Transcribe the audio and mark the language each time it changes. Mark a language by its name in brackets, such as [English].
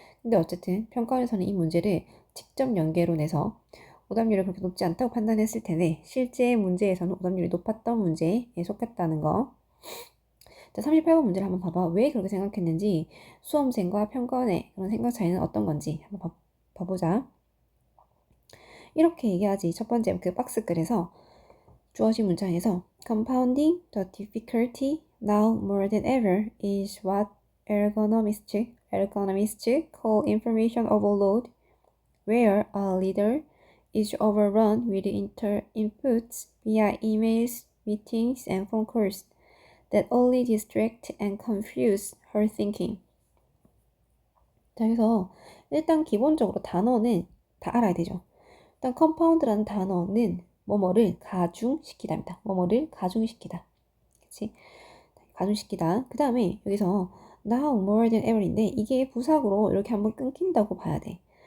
[Korean] 근데 어쨌든 평가원에서는 이 문제를 직접 연계로 내서 오답률이 그렇게 높지 않다고 판단했을 텐데, 실제 문제에서는 오답률이 높았던 문제에 속했다는 거. 자, 38번 문제를 한번 봐봐. 왜 그렇게 생각했는지, 수험생과 평가원의 그런 생각 차이는 어떤 건지 한번 봐보자. 이렇게 얘기하지. 첫 번째 그 박스글에서 주어진 문장에서 [English] Compounding the difficulty now more than ever is what ergonomists call information overload, where a leader is overrun with inputs via emails, meetings, and phone calls that only distract and confuse her thinking. [Korean] 자, 그래서 일단 기본적으로 단어는 다 알아야 되죠. 일단 compound라는 단어는 뭐뭐를 가중시키다입니다. 뭐뭐를 가중시키다. 그치? 가중시키다. 그 다음에 여기서 now more than ever인데 이게 부사구로 이렇게 한번 끊긴다고 봐야 돼.